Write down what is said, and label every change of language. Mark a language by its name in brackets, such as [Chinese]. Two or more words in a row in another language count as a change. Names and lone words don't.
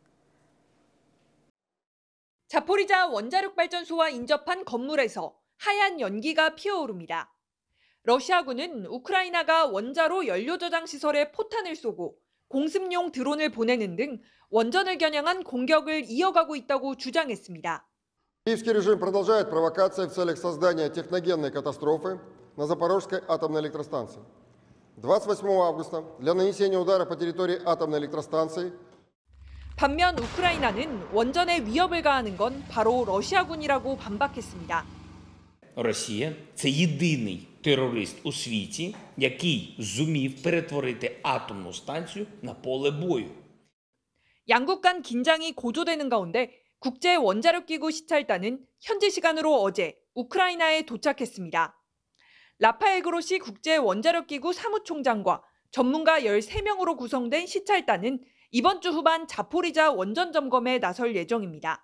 [Korean] 자포리자 원자력발전소와 인접한 건물에서 하얀 연기가 피어오릅니다. 러시아군은 우크라이나가 원자로 연료 저장 시설에 포탄을 쏘고 공습용 드론을 보내는 등 원전을 겨냥한 공격을 이어가고 있다고 주장했습니다. [Russian] Киевский режим продолжает провокации в целях создания техногенной катастрофы на Запорожской атомной электростанции. 28 августа для нанесения удара по территории атомной электростанции [Korean] 반면 우크라이나는 원전에 위협을 가하는 건 바로 러시아군이라고 반박했습니다. [Ukrainian] Росія – це єдиний терорист у світі, який зумів перетворити атомну станцію на поле бою. [Korean] 양국 간 긴장이 고조되는 가운데 국제원자력기구 시찰단은 현지 시간으로 어제 우크라이나에 도착했습니다. 라파엘 그로시 국제원자력기구 사무총장과 전문가 13명으로 구성된 시찰단은 이번 주 후반 자포리자 원전 점검에 나설 예정입니다.